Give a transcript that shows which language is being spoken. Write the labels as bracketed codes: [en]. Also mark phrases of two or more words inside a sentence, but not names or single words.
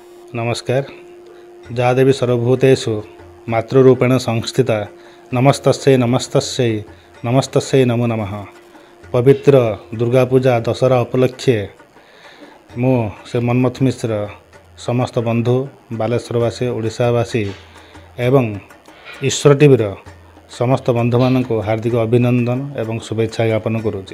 [or] नमस्कार। [sa] जा देवी सर्वभूतेषु मातृरूपेण संस्थिता नमस्तस्यै नमस्तस्यै नमस्तस्यै नमो नमः। [or] ପବିତ୍ର ଦୁର୍ଗା ପୂଜା ଦଶହରା ଉପଲକ୍ଷେ ମୁଁ ସେ ମନ୍ମଥ ମିଶ୍ର ସମସ୍ତ ବନ୍ଧୁ ବାଲେଶ୍ୱରବାସୀ ଓଡ଼ିଶାବାସୀ ଏବଂ ଈଶ୍ୱର ଟିଭିର ସମସ୍ତ ବନ୍ଧୁ ମାନ ହାର୍ଦ୍ଦିକ ଅଭିନନ୍ଦନ ଏବଂ ଶୁଭେଚ୍ଛା ଜ୍ଞାପନ କରୁଛି।